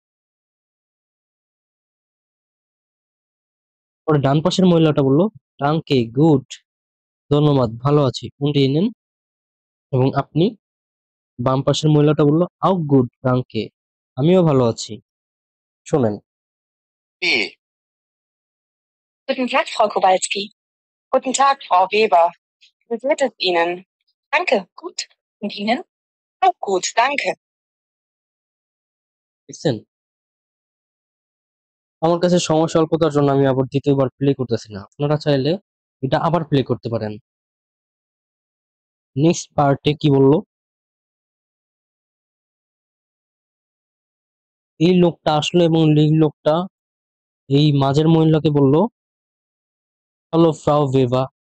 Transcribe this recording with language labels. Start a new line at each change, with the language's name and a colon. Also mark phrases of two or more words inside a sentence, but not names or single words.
Bangla: পরে ডান পাশের মহিলাটা বললো
German: Danke gut,
Bangla: ধন্যবাদ ভালো আছি,
German: und Ihnen,
Bangla: এবং আপনি। বাম পাশের মহিলাটা বললো
German: Auch gut danke,
Bangla: আমিও ভালো আছি। শোনেন।
German: B. Guten Tag, Frau Kowalski. Guten Tag, Frau Weber. Wie geht es Ihnen? Danke, gut. Und Ihnen? Auch gut, danke.
Bangla: দেখছেন, আমার কাছে সময় স্বল্পতার জন্য আমি আবার দ্বিতীয়বার প্লে করতেছি না, আপনারা চাইলে এটা আবার প্লে করতে পারেন। নেক্সট পার্টে কি বললো, এই লোকটা আসলো এবং এই লোকটা এই মাঝের মহিলাকে বলল
German: Hallo Frau Weber.